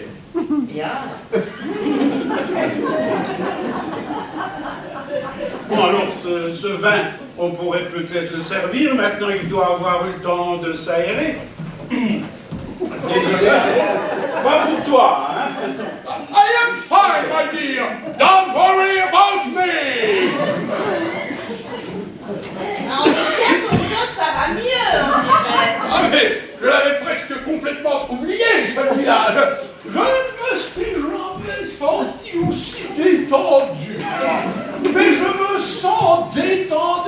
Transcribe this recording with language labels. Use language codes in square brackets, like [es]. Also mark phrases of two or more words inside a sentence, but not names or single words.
[fr] Bien. Bon, alors, ce vin, on pourrait peut-être le servir. Maintenant, il doit avoir eu le temps de s'aérer. Désolé, Alex. Pas pour toi, hein? [en] I am fine, my dear. Don't worry about me. [fr] En tout cas, ton dos, ça va mieux, on dirait. Ah mais, je l'avais presque complètement oublié, celui-là. Je ne me suis jamais senti aussi détendu. Mais je me sens détendu.